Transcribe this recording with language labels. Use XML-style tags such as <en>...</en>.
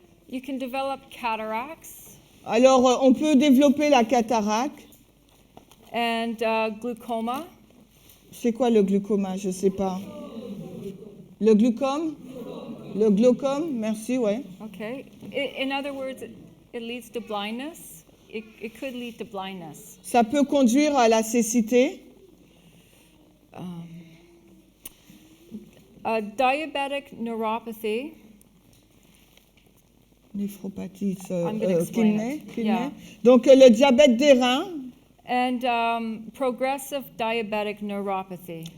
<en>You can develop cataracts.</en> <fr>Alors, on peut développer la cataracte.</fr> <en>And glaucoma.</en> <fr>C'est quoi le glaucoma? Je ne sais pas. Le glaucome? Le glaucome, merci, ouais.</fr> <en>Okay. In other words, it leads to blindness. It could lead to blindness.</en> <fr>Ça peut conduire à la cécité.</fr> <en>Diabetic neuropathy.</en> <fr>Néphropathie,</fr> <en>I'm gonna explain kidney, it. kidney. Yeah.</en> <fr>Donc le diabète des reins</fr> <en>And progressive diabetic neuropathy.</en>